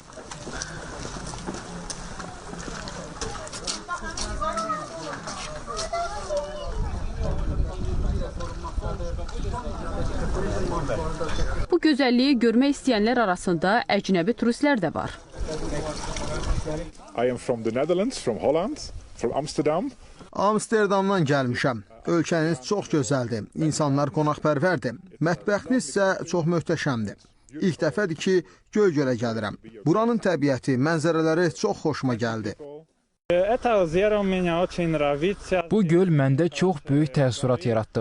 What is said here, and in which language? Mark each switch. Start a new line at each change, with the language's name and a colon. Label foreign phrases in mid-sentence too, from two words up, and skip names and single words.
Azerbaijani: Bu gözəlliyi görmək istəyənlər arasında əcnəbi turistlər də var.
English: I am from the Netherlands, from Holland, from Amsterdam.
Azerbaijani: Amsterdamdan gəlmişəm. Ölkəniz çox gözəldir, insanlar qonaqpərvərdir. Mətbəxiniz isə çox möhtəşəmdir. İlk dəfədir ki, Göygölə gəlirəm. Buranın təbiəti, mənzərələri çox xoşuma gəldi. Bu göl məndə çox böyük təəssürat yaratdı.